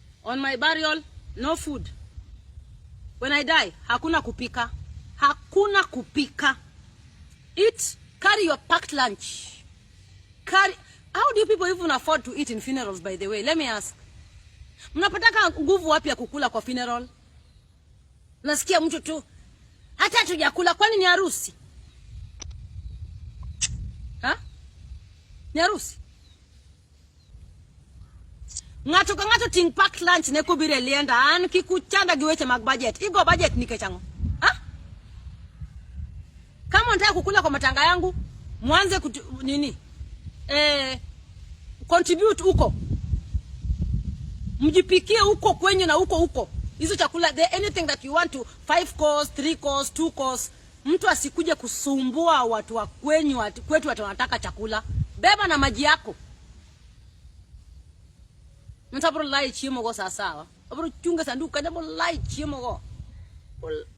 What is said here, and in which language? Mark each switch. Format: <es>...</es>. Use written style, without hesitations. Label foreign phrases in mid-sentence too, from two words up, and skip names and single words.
<en>On my burial, no food. When I die,</en> <sw>hakuna kupika. Hakuna kupika.</sw> <en>Eat, carry your packed lunch. How do you people even afford to eat in funerals, by the way? Let me ask.</en> <sw>Mnapataka nguvu wapi ya kukula kwa funeral? Nasikia mtu tu hata tujakula, kwani ni harusi? Ha? Ni harusi?</sw> <luo>Ngato ting</luo> <en>packed lunch</en> <luo>ne kubire lienda an kikuchanda giweche mag budget. Igo budget nikechango. Ha?</luo> <sw>Kama unataka kukula kwa matanga yangu, mwanze nini? Contribute huko. Mjipikie huko kwenye na huko. Hizo chakula,</sw> <en>anything that you want to, 5 course, 3 course, 2 course.</en> <sw>Mtu asikuje kusumbua watu wa kwetu watu wanataka chakula. Beba na maji yako.</sw> <luo>Mtabro lai chimo go sawa. Abro chunga sanduka ndabo lai chimo go.</luo>